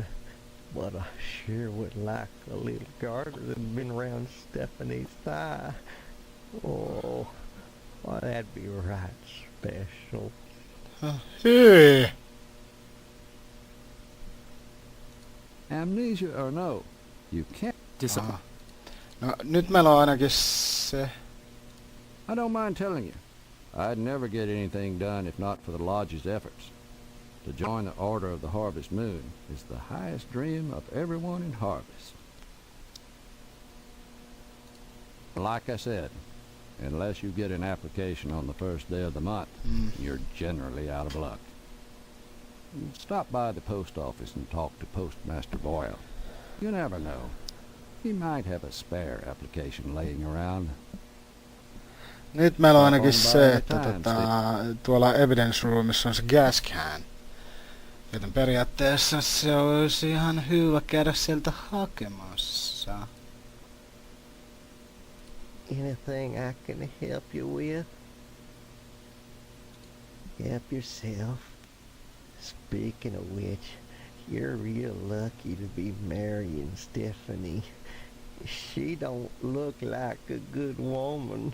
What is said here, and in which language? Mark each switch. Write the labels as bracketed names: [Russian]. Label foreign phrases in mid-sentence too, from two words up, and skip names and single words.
[English] But I sure would like a little garter that'd been around Stephanie's thigh. Oh, That'd be right special. [Finnish] Hyi. [English] Amnesia or no, you can't. Aha. [Finnish] No nyt meillä on ainakin se. [English] I don't mind telling you, I'd never get anything done if not for the Lodge's efforts. To join the Order of the Harvest Moon is the highest dream of everyone in Harvest. Like I said, unless you get an application on the first day of the month, you're generally out of luck. Stop by the post office and talk to Postmaster Boyle. You never know. He might have a spare application laying around. [Finnish] Nyt meillä on ainakin se, että tuolla [English] evidence roomissa [Finnish] on se [English] gas can. [Finnish] Joten periaatteessa se olisi ihan hyvä käydä sieltä hakemassa. [English] Anything I can help you with? Help yourself. Speaking of which, you're real lucky to be marrying Stephanie. She don't look like a good woman.